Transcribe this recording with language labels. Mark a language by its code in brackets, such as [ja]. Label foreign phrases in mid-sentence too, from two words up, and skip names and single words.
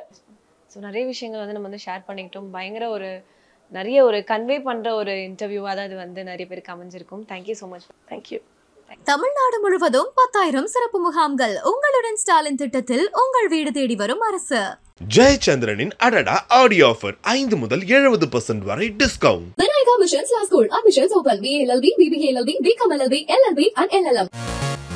[ta] ஸோ நிறைய விஷயங்கள் நம்ம ஷேர் பண்ணிக்கிட்டோம். பயங்கர நிறைய கன்வே பண்ற ஒரு இன்டர்வியூவா தான் இது நிறைய பேருக்கு அமைஞ்சிருக்கும். [en] thank you so much. தேங்க்யூ. [ta] தமிழ்நாடு முழுவதும் 10,000 சிறப்பு முகாம்கள். உங்களுடன் ஸ்டாலின் திட்டத்தில் உங்கள் வீடு தேடி வரும் அரசு. ஜெயச்சந்திரனின் அடடா [en] audio offer [ta] 5 முதல் 70% வரை டிஸ்கவுண்ட். [en] Vinayaga Missions Law School. Admissions open. BA LLB, BBA LLB, BCom LLB, LLB and LLM.